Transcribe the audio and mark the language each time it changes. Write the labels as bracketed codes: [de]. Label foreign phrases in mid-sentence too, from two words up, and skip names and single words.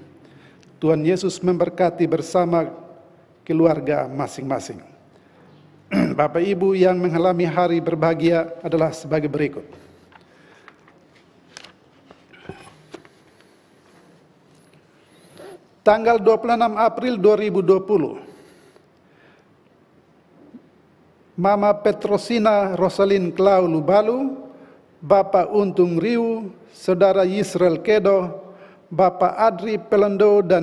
[id] Tuhan Yesus memberkati bersama keluarga masing-masing. Bapak Ibu yang mengalami hari berbahagia adalah sebagai berikut. Tanggal 26 April 2020, Mama Petrosina Rosalin Klau Lubalu, Bapak Untung Riu, Saudara Yisrael Kedo, Bapak Adri Pelendo, dan Ibu Selviana Pelendo Wake Ultanika,